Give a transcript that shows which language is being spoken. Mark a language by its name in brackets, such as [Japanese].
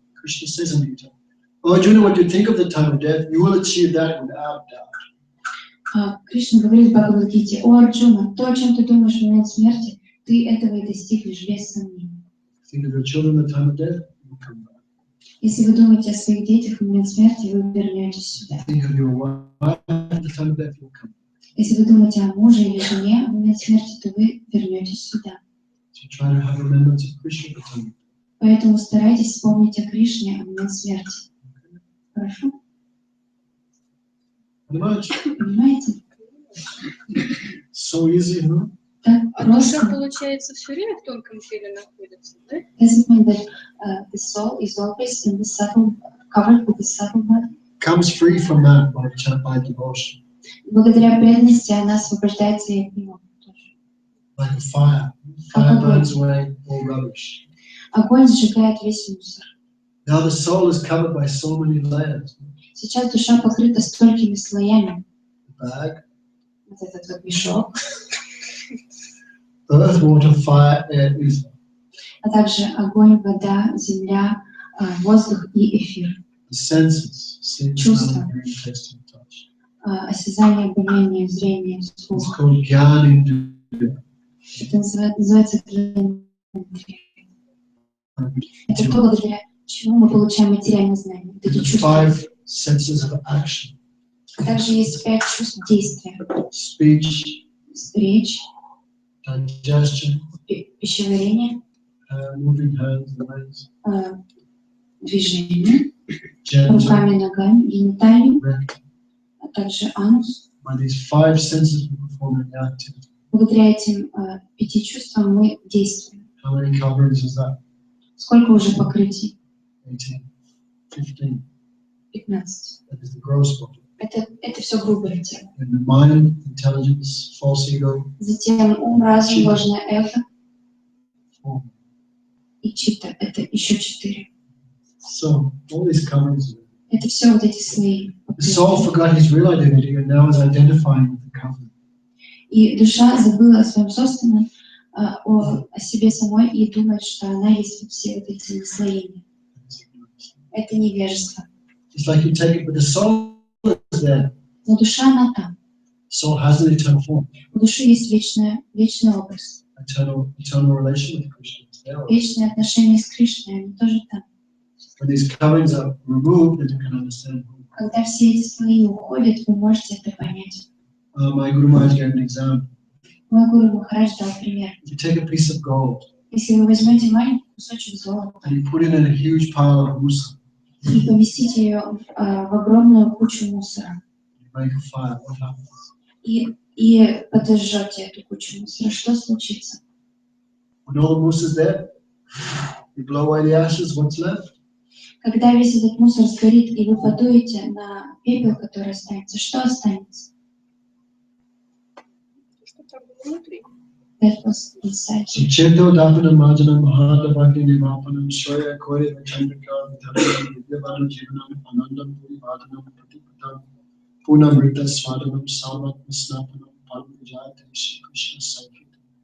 [English] Krishna says in Gita, "Oh Arjuna, what you think of the time of death, you will achieve that without doubt." [Russian] Кришна говорит в Бхагавад-гите: «О Арджуна, то, о чем ты думаешь в момент смерти, ты этого и достигнешь без сомнений». [English] Think of your children at the time of death, you will come back. [Russian] Если вы думаете о своих детях в момент смерти, вы вернетесь сюда. [English] Think of your wife at the time of death, you will come back. [Russian] Если вы думаете о муже или жене в момент смерти, то вы вернетесь сюда. [English] So try to have remembrance of Krishna at the time of death. [Russian] Поэтому старайтесь вспомнить о Кришне в момент смерти. Хорошо? Понимаете? [English] So easy, huh? [Russian] Так А душа, просто. получается, все время в тонком теле находится, да? [English] Doesn't mean that the soul is always in the subtle, covered with the subtle body. Comes free from that by devotion, [Russian] Благодаря преданности она освобождается и от него тоже. [English] like a fire. Fire burns away all rubbish. [Russian] Огонь сжигает весь мусор. [English] Now the soul is covered by so many layers. [Russian] Сейчас душа покрыта столькими слоями. [English] The bag, [Russian] Вот этот вот мешок, [English] earth, water, fire, air, ether. [Russian] а также огонь, вода, земля, воздух и эфир. [English] The senses, seeing, [Russian] Чувства. [English] smelling, hearing, tasting, touch. [Russian] Осязание, обоняние, зрение, [English] It's [Russian] слух. [English] called jnana indriya. [Russian] Это называется гьян. Это то, благодаря чему мы получаем материальное знание. Вот эти [English] The [Russian] чувства. [English] 5 senses of action: [Russian] А также есть 5 чувств действия. [English] speech, [Russian] Речь, [English] digestion, [Russian] пищеварение, [English] moving hands and legs, [Russian] движение, [English] genital, [Russian] руками, ногами, гениталии, [English] rectum. [Russian] а также анус. [English] By these 5 senses we perform any activity. [Russian] Благодаря этим 5 чувствам мы действуем. [English] How many coverings is that? [Russian] Сколько уже покрытий? [English] 18, 15. [Russian] 15. [English] That is the gross body. [Russian] Это все грубое тело. [English] And the mind, intelligence, false ego, [Russian] Затем ум, разум, ложное эхо [English] form. [Russian] и чита. Это еще 4. [English] So all these coverings. [Russian] Это все вот эти слои. [English] The soul forgot his real identity and now is identifying with the covering. [Russian] И душа забыла о своем собственном, о себе самой и думает, что она есть вот все вот эти наслоения. Это невежество. [English] It's like you take it, but the soul is there. [Russian] Но душа, она там. [English] Soul has an eternal form, [Russian] У души есть вечный образ. [English] eternal relation with Krishna. It's there. [Russian] Вечные отношения с Кришной, они тоже там. [English] When these coverings are removed, then you can understand. [Russian] Когда все эти слои уходят, вы можете это понять. [English] My Guru Maharaj gave an example. [Russian] Мой Гуру Махарадж дал пример. [English] If you take a piece of gold [Russian] Если вы возьмете маленький кусочек золота [English] and you put it in a huge pile of musa, [Russian] и поместите ее в огромную кучу мусора, [English] you make a fire, what happens? [Russian] и подожжете эту кучу мусора, что случится? [English] When all the musa is there, you blow away the ashes, what's left? [Russian] Когда весь этот мусор сгорит, и вы подуете на пепел, который останется, что останется? Что там было внутри? [English] That was inside. [Sanskrit] So Cheto Dapanam Majanam Mahadavagni Nivapanam Shreya Kore Chandrika Dhanam Vidyavanam Jivanam Anandam Purivadanam Pratipatam Punamrita Swadanam Salvat Snapanam Palvijayate Shri Krishna Sankirtan.